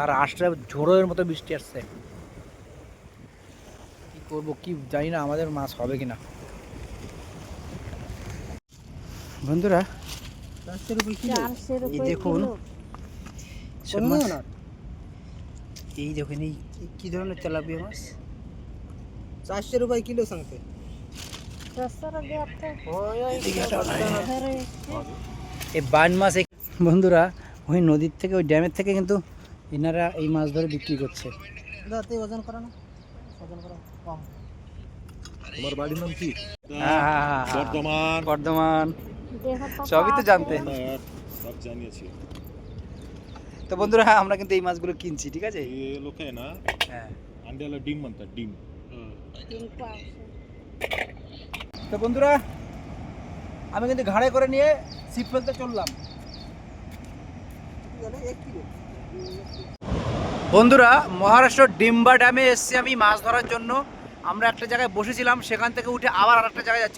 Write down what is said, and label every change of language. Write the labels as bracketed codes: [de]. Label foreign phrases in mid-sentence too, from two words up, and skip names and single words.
[bn] আর আসলে ঝোড়োর মতো বৃষ্টি আসছে, কি করবো কি জানি না, আমাদের মাছ হবে কিনা। বন্ধুরা এই দেখুন সব মাছ, এই দেখুন এই কি ধরনের তেলাপিয়া মাছ, 400 [mr] रुपये किलो सांगते। [bn] এই বান মাছ বন্ধুরা ওই নদীর থেকে, ওই ড্যামের থেকে কিন্তু এনারা এই মাছ ধরে বিক্রি করছে। ওজন করা না, ওজন করা কম। তোমার বাড়ির নাম কি? বর্ধমান। বর্ধমান সবই তো জানতে। সব জানিয়েছি। তো বন্ধুরা আমরা কিন্তু এই মাছগুলো কিনছি, ঠিক আছে। [mr] हे लोक आहे ना, [bn] হ্যাঁ [mr] अंड्याला डिम म्हणतात, डिम. [bn] তো বন্ধুরা আমি কিন্তু ঘাড়ে করে নিয়ে ছিপ ফেলতে চললাম। বন্ধুরা মহারাষ্ট্র ডিম্বা ড্যামে এসেছি আমি মাছ ধরার জন্য। আমরা একটা জায়গায় বসেছিলাম, সেখান থেকে উঠে আবার আরেকটা জায়গায় যাচ্ছি।